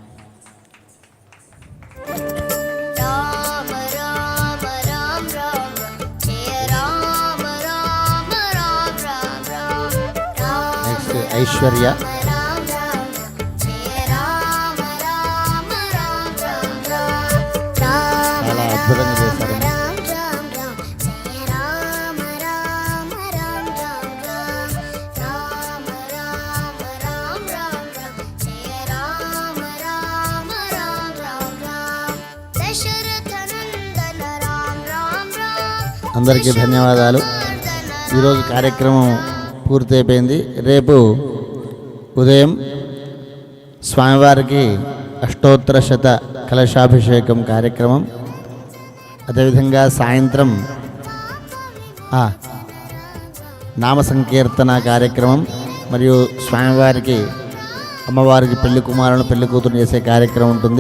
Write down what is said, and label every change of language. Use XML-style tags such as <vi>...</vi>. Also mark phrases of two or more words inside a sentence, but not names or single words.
<te>రామ రామ రామ రామ జయ రామ రామ రామ రామ రామ. నెక్స్ట్ ఐశ్వర్య. రామ రామ జయ రామ రామ రామ రామ రామ. చాలా అద్భుతంగా చేశారు. రామ రామ రామ జయ రామ రామ రామ రామ రామ. రామ రామ రామ రామ జయ రామ రామ రామ రామ రామ. దశరథ నందన రామ రామ రామ. అందరికీ ధన్యవాదాలు. ఈరోజు కార్యక్రమం పూర్తయిపోయింది. రేపు ఉదయం స్వామివారికి అష్టోత్తర శత కలశాభిషేకం కార్యక్రమం, అదేవిధంగా సాయంత్రం నామ సంకీర్తన కార్యక్రమం మరియు స్వామివారికి అమ్మవారికి పెళ్లి కుమారులను పెళ్లి కూతురు చేసే కార్యక్రమం ఉంటుంది.</te>